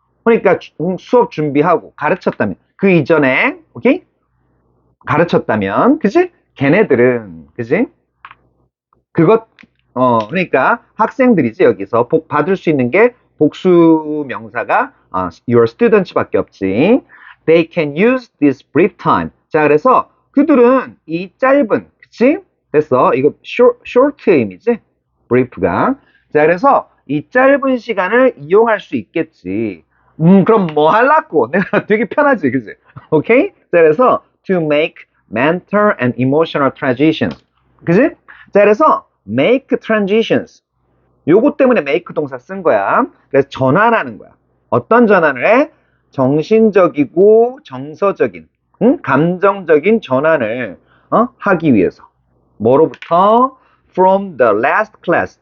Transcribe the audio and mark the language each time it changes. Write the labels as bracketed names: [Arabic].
[Korean] 그러니까 수업 준비하고 가르쳤다면. 그 이전에 오케이? 가르쳤다면. 그지? 걔네들은 그지? 그러니까 학생들이지 여기서 받을 수 있는 게 복수 명사가 [English] your students [Korean] 밖에 없지. [English] They can use this brief time. [Korean] 자, 그래서 그들은 이 짧은, 그치? 됐어. 이거 short의 의미지? brief가. 자, 그래서 이 짧은 시간을 이용할 수 있겠지. 그럼 뭐 하려고? 내가 되게 편하지, 그치? 오케이? 자, 그래서 [English] to make mental and emotional transitions. [Korean] 그치? 자, 그래서 [English] make transitions. [Korean] 요거 때문에 make 동사 쓴 거야. 그래서 전환하는 거야. 어떤 전환을 해? 정신적이고 정서적인, 감정적인 전환을 하기 위해서. 뭐로부터? [English] From the last class.